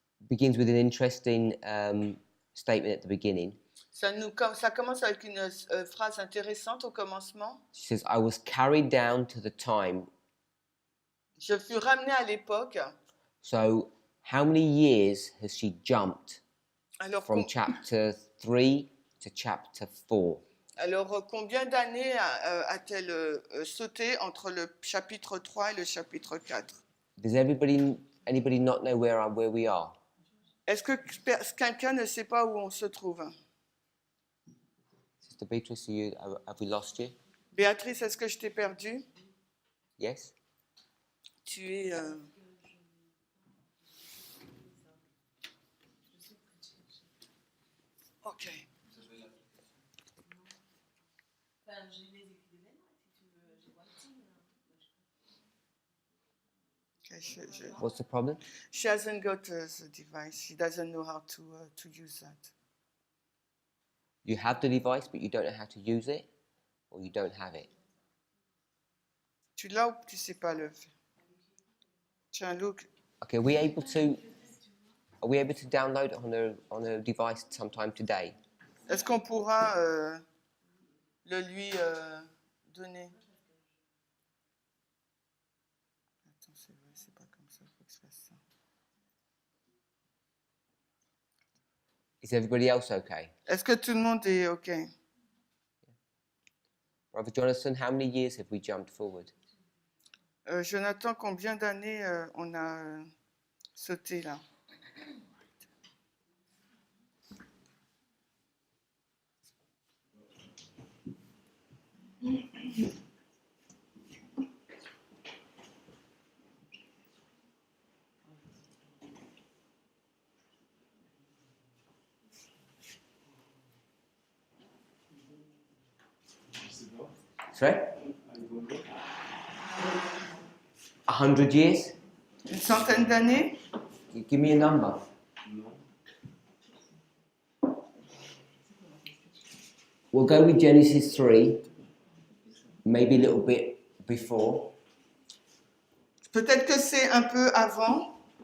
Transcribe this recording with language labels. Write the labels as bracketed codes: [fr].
[en] begins with an interesting statement at the beginning. [fr] ça commence avec une phrase intéressante au commencement. [en] She says, "I was carried down to the time." [fr] Je fus ramené à l'époque. [en] So how many years has she jumped [fr] Alors, [en] from chapter 3 to chapter 4? [fr] Alors, combien d'années a-t-elle sauté entre le chapitre 3 et le chapitre 4? [en] Does anybody not know where we are? [fr] Est-ce que quelqu'un ne sait pas où on se trouve? [en] Sister Beatrice, have we lost you? [fr] Béatrice, est-ce que je t'ai perdu? [en] Yes? [fr] Tu es... [en] Ok. [fr] Enfin, j'ai les écrits d'événements, si tu veux, j'ai pas le temps. [en] Okay, What's the problem? she hasn't got the device. She doesn't know how to use that. You have the device, but you don't know how to use it, or you don't have it. [fr] Tu l'as ou tu sais pas le faire? Tiens, [en] look. Okay, are we able to download it on a device sometime today? [fr] Est-ce qu'on pourra le lui donner? Attends, c'est vrai, c'est pas comme ça, il faut que je fasse ça. [en] Is everybody else okay? [fr] Est-ce que tout le monde est OK? [en] Brother Jonathan, how many years have we jumped forward? [fr] Jonathan, combien d'années on a sauté là? [en] Sorry? 100 years? [fr] Une centaine d'années? [en] Give me a number. We'll go with Genesis 3, maybe a little bit before. [fr] Peut-être que c'est un peu avant.